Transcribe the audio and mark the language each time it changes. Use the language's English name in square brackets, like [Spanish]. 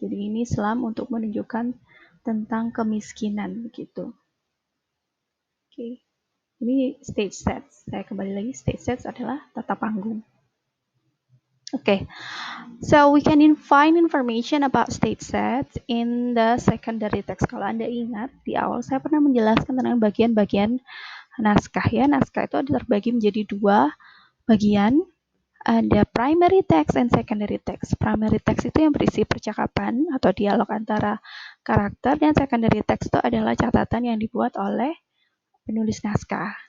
[Indonesian] Jadi ini slum untuk menunjukkan tentang kemiskinan gitu. Oke. Ini stage sets. Saya kembali lagi, stage sets adalah tata panggung. [English] Okay, so we can find information about stage sets in the secondary text. [Indonesian] Kalau Anda ingat, di awal saya pernah menjelaskan tentang bagian-bagian naskah ya. Naskah itu terbagi menjadi 2 bagian. Ada primary text and secondary text. Primary text itu yang berisi percakapan atau dialog antara karakter, dan secondary text itu adalah catatan yang dibuat oleh penulis naskah.